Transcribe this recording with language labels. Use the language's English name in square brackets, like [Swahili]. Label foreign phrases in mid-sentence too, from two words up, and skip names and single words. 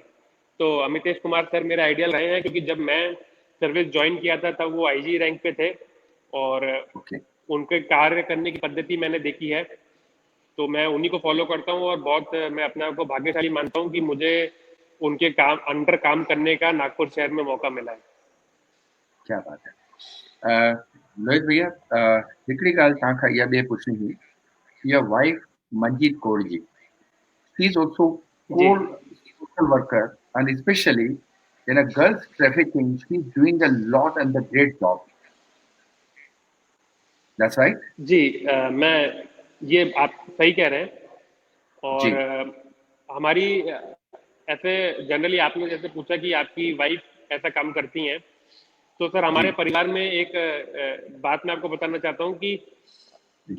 [Hindi] तो अमितेश कुमार सर मेरे आइडियल रहे हैं, क्योंकि जब मैं [English] service join [Hindi] किया था तब वो [English] IG rank [Hindi] पे थे, और उनके कार्य करने की पद्धति मैंने देखी है, तो मैं उन्हीं को फॉलो करता हूँ। और बहुत मैं अपने आप को भाग्यशाली मानता हूँ कि मुझे उनके अंडर काम करने का नागपुर शहर में मौका मिला है। क्या बात है। लोहित भैया, [Sindhi] हिकिड़ी ॻाल्हि तव्हांखां इहा ॿिए पुछणी हुई, [English] your wife मंजीत कौर जी, she is also core social worker and especially in a girls trafficking, she's doing a lot and a great job. That's right? [Hindi] जी, मैं ये आप सही कह रहे हैं। और जी, हमारी ऐसे जनरली आपने जैसे पूछा कि आपकी वाइफ ऐसा काम करती हैं, तो सर जी, हमारे परिवार में एक बात मैं आपको बताना चाहता हूँ कि जी,